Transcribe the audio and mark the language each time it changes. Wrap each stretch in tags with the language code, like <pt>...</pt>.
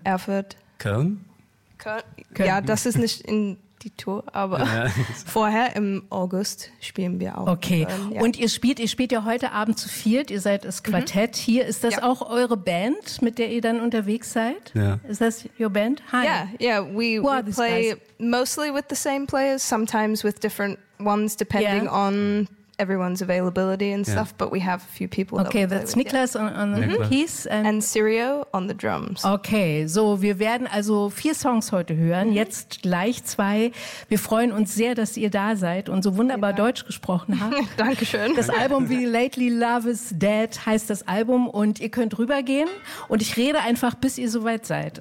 <de>Erfurt. Köln? Ja, das ist nicht in die Tour, aber vorher im August spielen wir auch. Okay, und ihr spielt ja heute Abend zu viert, ihr seid das Quartett hier. Ist das auch eure Band, mit der ihr dann unterwegs seid?</de> <en>Yeah. Is that your band? Hi. Yeah, we play mostly with the same players, sometimes with different ones, depending on everyone's availability and stuff, but we have a few people. Okay, that's Niklas on the keys. And Sirio on the drums.</en> <de>Okay, so wir werden also 4 Songs heute hören, jetzt gleich 2. Wir freuen uns sehr, dass ihr da seid und so wunderbar Deutsch gesprochen habt. Dankeschön. Das Album wie Lately Love is Dead heißt das Album und ihr könnt rübergehen und ich rede einfach, bis ihr soweit seid.</de>